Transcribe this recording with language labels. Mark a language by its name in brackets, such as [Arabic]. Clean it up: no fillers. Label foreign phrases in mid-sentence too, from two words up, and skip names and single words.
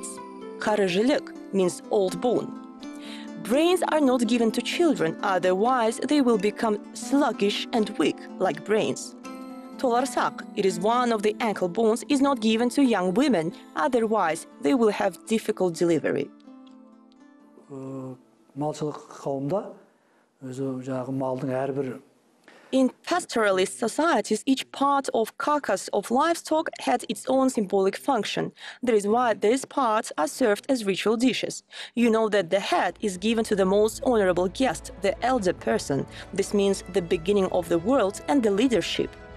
[English] Karıcılık means old bone. Brains are not given to children, otherwise they will become sluggish and weak, like brains. Tolarsak, it is one of the ankle bones, is not given to young women, otherwise they will have difficult delivery. [Kazakh] Малшылық қауымда өзі жаңағы малдың әрбір [English] In pastoralist societies, each part of carcass of livestock had its own symbolic function. That is why these parts are served as ritual dishes. You know that the head is given to the most honorable guest, the elder person. This means the beginning of the world and the leadership.